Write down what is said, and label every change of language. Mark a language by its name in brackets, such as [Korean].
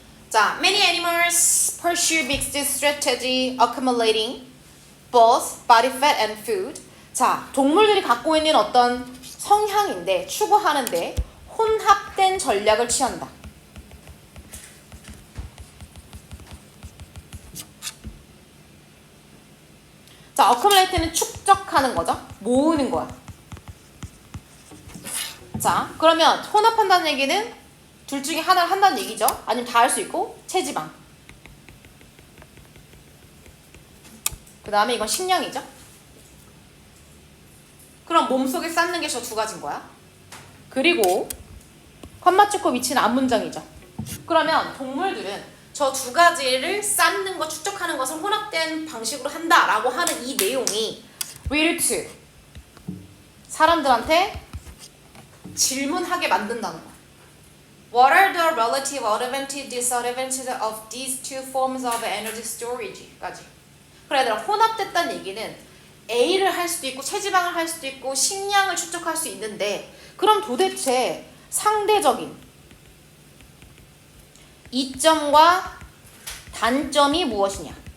[English] 자, many animals pursue mixed strategy accumulating both body fat and food. [Korean] 자, 동물들이 갖고 있는 어떤 성향인데 추구하는데 혼합된 전략을 취한다. 자, accumulate는 축적하는 거죠. 모으는 거야. 자, 그러면 혼합한다는 얘기는 둘 중에 하나를 한다는 얘기죠. 아니면 다 할 수 있고 체지방. 그 다음에 이건 식량이죠. 그럼 몸속에 쌓는 게 저 두 가지인 거야. 그리고 컴마 찍고 위치는 앞문장이죠. 그러면 동물들은 저 두 가지를 쌓는 거, 축적하는 것을 혼합된 방식으로 한다라고 하는 이 내용이 [English] lead to [Korean] 사람들한테 질문하게 만든다는 거야. [English] What are the relative advantages, disadvantages of these two forms of energy storage?까지. [Korean] 그래, 얘들아, 혼합됐다는 얘기는 A를 할 수도 있고 체지방을 할 수도 있고 식량을 축적할 수 있는데 그럼 도대체 상대적인 이점과 단점이 무엇이냐?